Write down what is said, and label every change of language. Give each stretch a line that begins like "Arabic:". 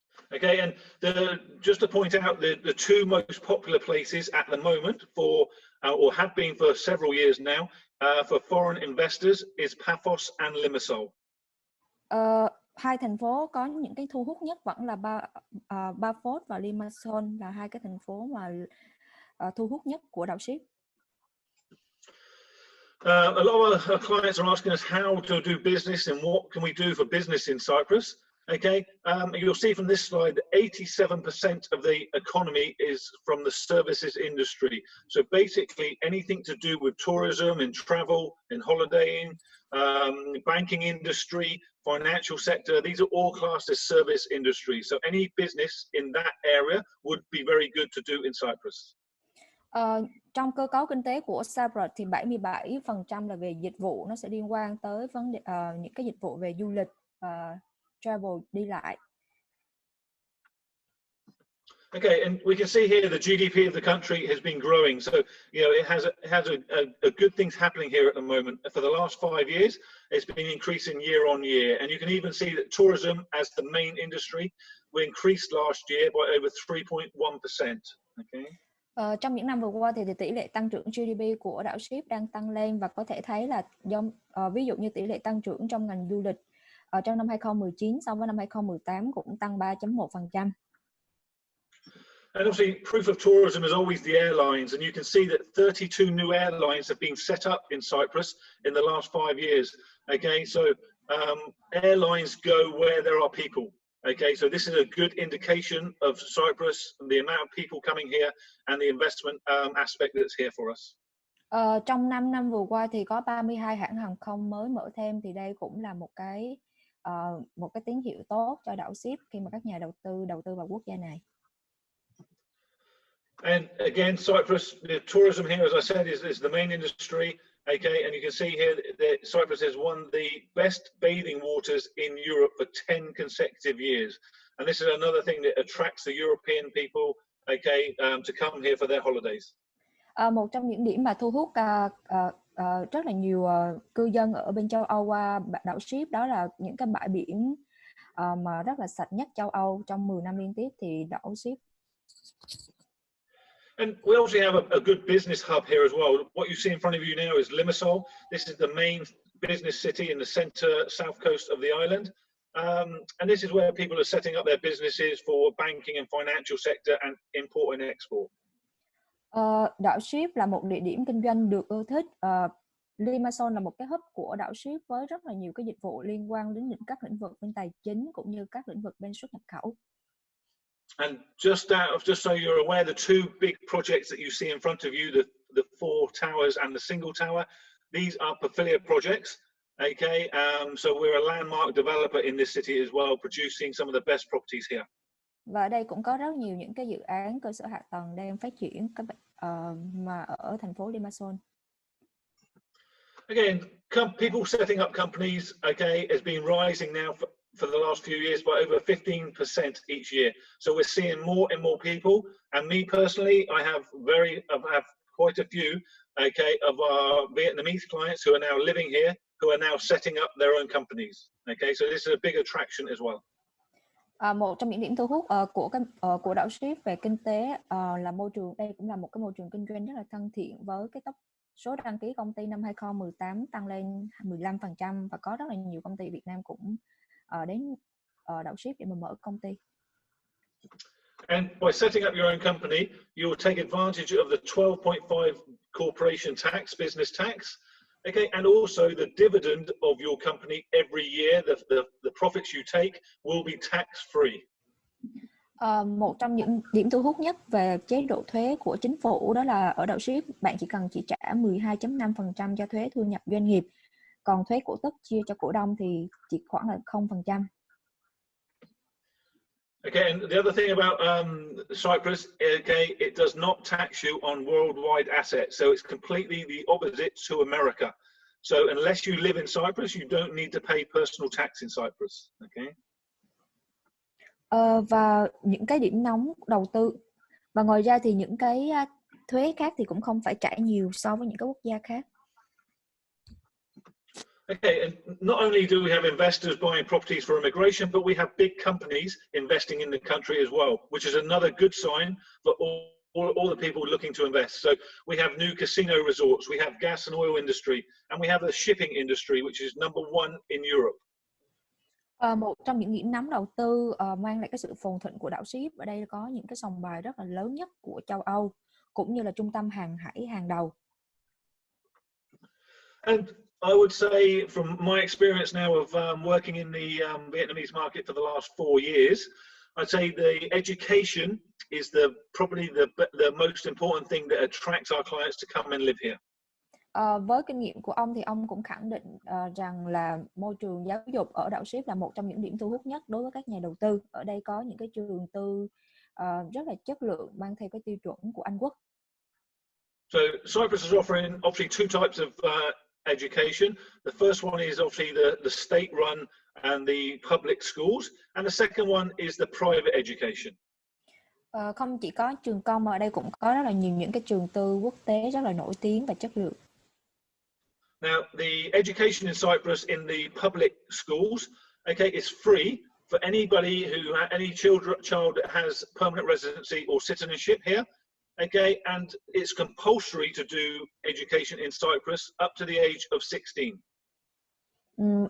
English: Okay, and just to point out, the 2 most popular places at the moment for, or have been for several years now, for foreign investors is Paphos and Limassol.
Vietnamese: 2 thành phố có những cái thu hút nhất vẫn là Paphos và Limassol, là 2 cái thành phố mà thu hút nhất của đảo Síp.
English: A lot of our clients are asking us how to do business and what can we do for business in Cyprus. Okay, you'll see from this slide that 87% of the economy is from the services industry. So basically anything to do with tourism and travel and holidaying, banking industry, financial sector, these are all classed as service industry. So any business in that area would be very good to do in Cyprus.
Vietnamese: Trong cơ cấu kinh tế của Cyprus thì 77% là về dịch vụ, nó sẽ liên quan tới vấn đề những cái dịch vụ về du lịch, travel, đi lại.
English: Okay, and we can see here the GDP of the country has been growing. So, you know, it has a good things happening here at the moment. For the last 5 years, it's been increasing year on year. And you can even see that tourism as the main industry, we increased last year by over 3.1%. Okay.
Vietnamese: Trong những năm vừa qua thì tỷ lệ tăng trưởng GDP của đảo Síp đang tăng lên, và có thể thấy là ví dụ như tỷ lệ tăng trưởng trong ngành du lịch trong năm 2019 so với năm 2018 cũng tăng 3.1%.
English: And obviously, proof of tourism is always the airlines, and you can see that 32 new airlines have been set up in Cyprus in the last 5 years. Okay, so airlines go where there are people. Okay, so this is a good indication of Cyprus, the amount of people coming here, and the investment aspect that's here for us.
Vietnamese: Trong 5 năm vừa qua thì có 32 hãng hàng không mới mở thêm, thì đây cũng là một cái tín hiệu tốt cho đảo Síp khi mà các nhà đầu tư vào quốc gia này.
English: And again, Cyprus, the tourism here, as I said, is the main industry. Okay, and you can see here that Cyprus has won the best bathing waters in Europe for 10 consecutive years. And this is another thing that attracts the European people, okay, to come here for their holidays.
Vietnamese: Một trong những điểm mà thu hút rất là nhiều cư dân ở bên châu Âu qua đảo Síp đó là những cái bãi biển mà rất là sạch nhất châu Âu trong 10 năm liên tiếp thì đảo Síp.
English: And we also have a good business hub here as well. What you see in front of you now is Limassol. This is the main business city in the center, south coast of the island. And this is where people are setting up their businesses for banking and financial sector and import and export.
Vietnamese: Đảo Síp là một địa điểm kinh doanh được ưa thích. Limassol là một cái hub của đảo Síp với rất là nhiều cái dịch vụ liên quan đến các lĩnh vực bên tài chính cũng như các lĩnh vực bên xuất nhập khẩu.
English: And just so you're aware, the two big projects that you see in front of you, the 4 towers and the single tower, these are Pafilia projects. Okay, so we're a landmark developer in this city as well, producing some of the best properties here.
Vietnamese: Và ở đây cũng có rất nhiều những cái dự án cơ sở hạ tầng đang phát triển mà ở thành phố Limassol.
English: Again, people setting up companies, okay, has been rising now for the last few years by over 15% each year. So we're seeing more and more people. And me personally, I have quite a few, okay, of our Vietnamese clients who are now living here, who are now setting up their own companies. Okay, so this is a big attraction as well.
Vietnamese: Một trong những điểm thu hút của đảo Síp về kinh tế là môi trường. Đây cũng là một cái môi trường kinh doanh rất là thân thiện với cái số đăng ký công ty năm 2018 tăng lên 15% và có rất là nhiều công ty Việt Nam cũng đến đảo Síp để mà mở công ty.
English: And by setting up your own company, you will take advantage of the 12.5 corporation tax, business tax. Okay, and also the dividend of your company every year, the profits you take will be tax free.
Vietnamese: Một trong những điểm thu hút nhất về chế độ thuế của chính phủ đó là ở đảo Síp bạn chỉ trả 12.5% cho thuế thu nhập doanh nghiệp, còn thuế cổ tức chia cho cổ đông thì chỉ khoảng là 0%.
English: Okay, and the other thing about Cyprus, okay, it does not tax you on worldwide assets, so it's completely the opposite to America. So unless you live in Cyprus, you don't need to pay personal tax in Cyprus. Okay.
Vietnamese: Và những cái điểm nóng đầu tư và ngoài ra thì những cái thuế khác thì cũng không phải trả nhiều so với những cái quốc gia khác.
English: Okay, and not only do we have investors buying properties for immigration, but we have big companies investing in the country as well, which is another good sign for all the people looking to invest. So we have new casino resorts, we have gas and oil industry, and we have the shipping industry, which is number 1 in Europe.
Vietnamese: Một trong những điểm nóng đầu tư mang lại cái sự phồn thịnh của đảo Síp, ở đây có những cái sòng bài rất là lớn nhất của châu Âu, cũng như là trung tâm hàng hải hàng đầu.
English: And I would say, from my experience now of working in the Vietnamese market for the last 4 years, I'd say the education is probably the most important thing that attracts our clients to come and live here.
Vietnamese: Với kinh nghiệm của ông thì ông cũng khẳng định rằng là môi trường giáo dục ở đảo Síp là một trong những điểm thu hút nhất đối với các nhà đầu tư. Ở đây có những cái trường tư rất là chất lượng mang theo cái tiêu chuẩn của Anh Quốc.
English: So Cyprus is offering obviously 2 types of education. The first one is obviously the state-run and the public schools, and the second one is the private education.
Vietnamese: Không chỉ có trường công mà ở đây cũng có rất là nhiều những cái trường tư quốc tế rất là nổi tiếng và chất lượng.
English: Now, the education in Cyprus in the public schools, okay, is free for anybody any child that has permanent residency or citizenship here. Okay, and it's compulsory to do education in Cyprus up to the age of 16.